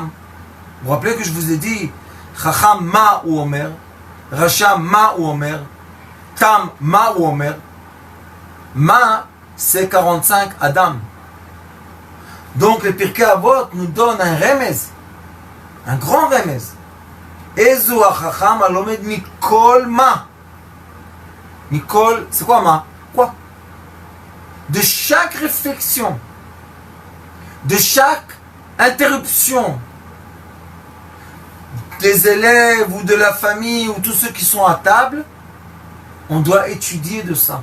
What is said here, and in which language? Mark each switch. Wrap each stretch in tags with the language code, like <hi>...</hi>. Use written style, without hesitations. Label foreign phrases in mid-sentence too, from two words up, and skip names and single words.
<fr>Vous vous rappelez que je vous ai dit,</fr> <he>חכם מה הוא אומר, רשע מה הוא אומר, תם מה הוא אומר.</he> <fr>Ma, c'est 45 Adam. Donc le Pirkei Avot nous donne un remez, un grand remez.</fr> <he>איזהו החכם הלומד מכל מה.</he> <fr>Mikol, c'est quoi ma? Quoi? De chaque réflexion, de chaque interruption des élèves ou de la famille ou tous ceux qui sont à table, on doit étudier de ça.</fr>